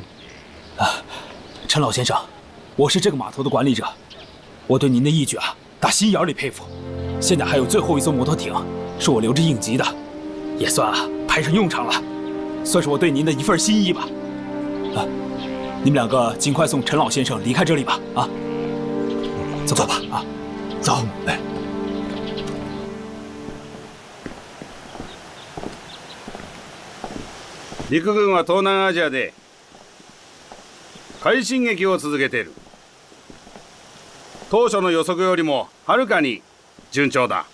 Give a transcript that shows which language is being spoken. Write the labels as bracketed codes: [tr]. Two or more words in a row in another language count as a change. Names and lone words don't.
[zh] 啊，陈老先生，我是这个码头的管理者，我对您的义举打心眼里佩服。现在还有最后一艘摩托艇，是我留着应急的，也算派上用场了，算是我对您的一份心意吧。你们两个尽快送陈老先生离开这里吧。走吧啊，走，来。 [ja] 陸軍は東南アジアで快進撃を続けている。当初の予測よりもはるかに順調だ。